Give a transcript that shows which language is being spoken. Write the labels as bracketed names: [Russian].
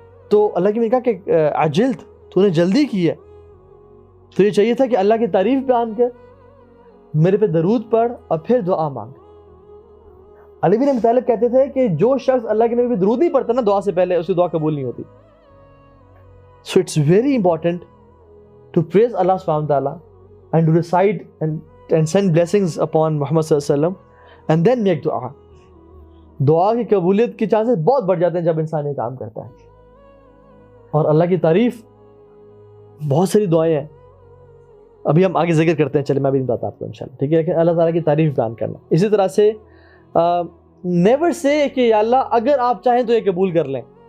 [Urdu] تو اللہ کی نے کہا کہ عجلت، تو نے جلدی کی ہے، تو یہ چاہیے تھا کہ اللہ کی تعریف بیان کر، میرے پہ درود پڑھ اور پھر دعا مانگ. علی بن ابی طالب کہتے تھے کہ جو شخص اللہ کے نبی پہ درود نہیں پڑھتا نا دعا سے پہلے، اس کی دعا قبول نہیں ہوتی. [English] So it's very important to praise Allah subhanahu wa ta'ala and to recite and send blessings upon Muhammad sallallahu alaihi wasallam and then make dua. [Urdu] دعا کی قبولیت کے چانسز بہت بڑھ جاتے ہیں جب انسان یہ کام کرتا ہے. اور اللہ کی تعریف، بہت ساری دعائیں ہیں، ابھی ہم آگے ذکر کرتے ہیں، چلے میں بھی بتاتا آپ کو انشاءاللہ. ٹھیک ہے، لیکن اللہ تعالیٰ کی تعریف بیان کرنا. اسی طرح سے نیور سے کہ یا اللہ اگر آپ چاہیں تو یہ قبول کر لیں.